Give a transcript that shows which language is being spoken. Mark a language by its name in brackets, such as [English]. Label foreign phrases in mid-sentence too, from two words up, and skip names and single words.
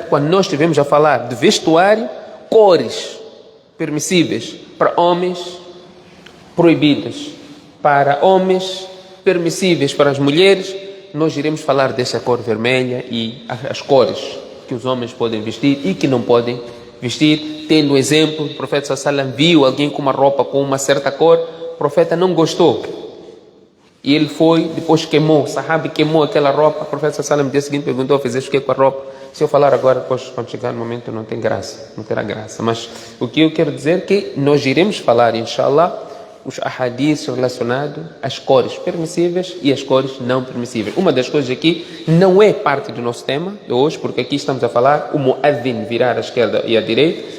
[Portuguese] Quando nós estivemos a falar de vestuário, cores permissíveis para homens, proibidas para homens, permissíveis para as mulheres, nós iremos falar dessa cor vermelha e as cores que os homens podem vestir e que não podem vestir. Tendo um exemplo, o profeta [Arabic] صلى الله عليه وسلم [Portuguese] viu alguém com uma roupa com uma certa cor, o profeta não gostou. E ele foi, depois queimou, o sahabi queimou aquela roupa. O profeta [Arabic] صلى الله عليه وسلم [Portuguese] no dia seguinte perguntou, fizeste o que com a roupa? Se eu falar agora, depois quando chegar no momento não tem graça, não terá graça. Mas o que eu quero dizer é que nós iremos falar, inshallah, os ahadiths relacionados às cores permissíveis e às cores não permissíveis. Uma das coisas aqui não é parte do nosso tema de hoje, porque aqui estamos a falar o muadhin virar à esquerda e à direita.